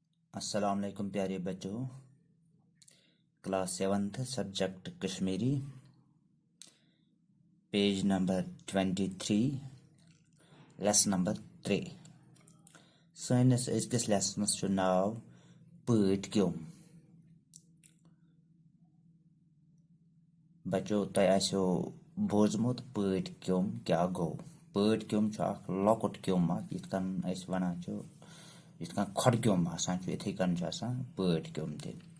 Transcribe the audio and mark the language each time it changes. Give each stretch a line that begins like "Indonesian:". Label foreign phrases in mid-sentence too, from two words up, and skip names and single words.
Arabic: السلام عليكم
Hindi: प्यारे बच्चों।
English: class 7th subject Kashmiri, page number 23, lesson number 3.
Kashmiri: सानिस अजकिस लेसनस छु नाव पट क्योम। बच्चों तय आसो बोजमुत पट क्योम क्या गो। पट क्योम छु अख लॉकुट क्योम इतकन अस वनान छु इतकन खड क्योम आसान छु इथे कन छु आसान पट क्योम ते।